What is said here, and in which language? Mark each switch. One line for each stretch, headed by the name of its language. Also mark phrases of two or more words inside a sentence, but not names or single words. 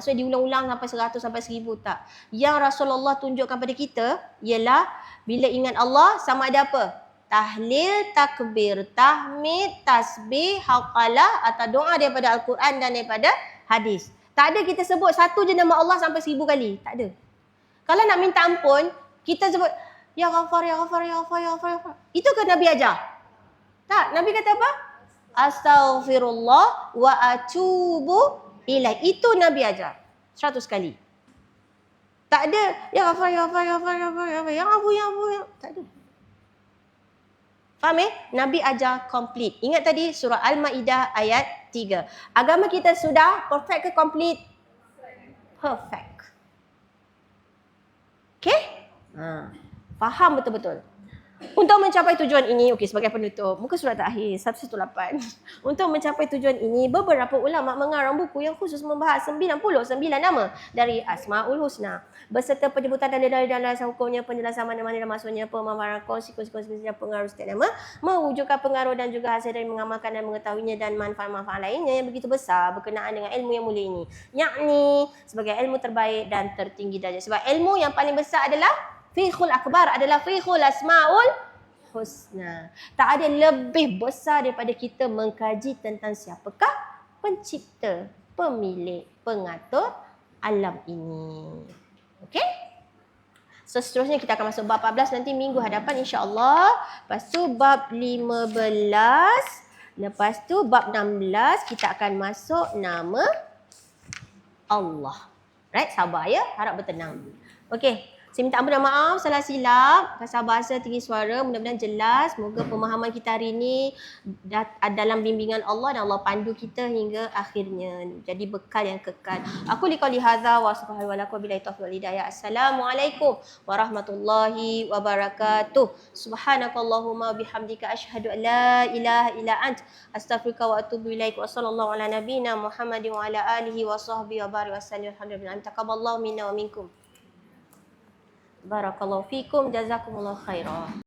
Malay: Maksudnya diulang-ulang sampai 100 sampai 1000 tak. Yang Rasulullah tunjukkan pada kita ialah bila ingat Allah sama ada apa? Tahlil, takbir, tahmid, tasbih, haqalah atau doa daripada Al-Quran dan daripada hadis. Tak ada kita sebut satu je nama Allah sampai 1000 kali. Tak ada. Kalau nak minta ampun, kita sebut
Arabic: يا غفار، يا غفار، يا غفار، يا غفار، يا غفار.
Malay: Itu kan Nabi ajar? Tak. Nabi kata apa?
Arabic: أستغفر الله وأتوب إليه.
Malay: Itu Nabi ajar. 100 kali. Tak ada
Arabic: يا غفار، يا غفار، يا غفار، يا غفار، يا غفار، يا أبو، يا أبو، يا.
Malay: Tak ada. Faham Nabi ajar complete. Ingat tadi surah Al-Ma'idah ayat 3. Agama kita sudah perfect ke complete? Perfect. Okay? Faham betul-betul. Untuk mencapai tujuan ini, okey, sebagai penutup, muka surat terakhir 118. Untuk mencapai tujuan ini, beberapa ulama mengarang buku yang khusus membahas 99 nama dari Asmaul Husna beserta penyebutan tanda-tanda dan alasan hukumnya, penjelasan mana-mana dan maksudnya, pemaparan konsekuensi dan pengaruh setiap nama, mewujudkan pengaruh dan juga hasil dari mengamalkan dan mengetahuinya dan manfaat-manfaat lainnya yang begitu besar berkenaan dengan ilmu yang mulia ini. Yakni sebagai ilmu terbaik dan tertinggi darjat. Sebab ilmu yang paling besar adalah Fiqhul Akbar, adalah Fiqhul Asmaul Husna. Tak ada lebih besar daripada kita mengkaji tentang siapakah pencipta, pemilik, pengatur alam ini. Okey? So seterusnya kita akan masuk bab 14 nanti minggu hadapan insya-Allah. Lepas tu bab 15, lepas tu bab 16 kita akan masuk nama Allah. Right? Sabar ya, harap bertenang. Okey. Saya minta ampun dan maaf salah silap, kasar bahasa, tinggi suara, mudah-mudahan jelas. Semoga pemahaman kita hari ini dalam bimbingan Allah dan Allah pandu kita hingga akhirnya. Jadi bekal yang kekal.
Arabic: أقول قولي هذا وسبحانه ولكم بالله التوفيق والهداية. السلام عليكم ورحمة الله وبركاته. سبحانك اللهم وبحمدك أشهد أن لا إله إلا أنت أستغفرك وأتوب إليك. وصلى الله على نبينا محمد وعلى آله وصحبه وبارك وسلم. Alhamdulillah. تقبل الله منا ومنكم. بارك الله فيكم، جزاكم الله خيرا.